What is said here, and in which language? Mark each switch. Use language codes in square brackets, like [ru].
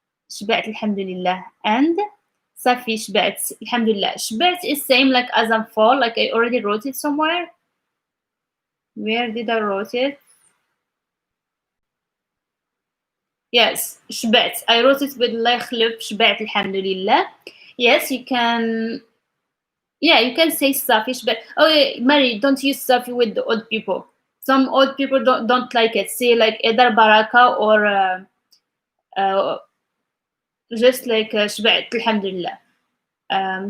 [ar] شبعت الحمد لله and صافي شبعت الحمد لله. [en] شبعت is same like as I'm full. Like I already wrote it somewhere. Where did I wrote it? Yes, شبعت. I wrote it with [ar] الله يخلف شبعت الحمد لله. [en] Yes, you can. Yeah, you can say [ar] صافي شبعت. [en] Oh, yeah, Mary, don't use صافي with the old people. Some old people don't like it. Say like either baraka or just like [ar] شبعت الحمد لله.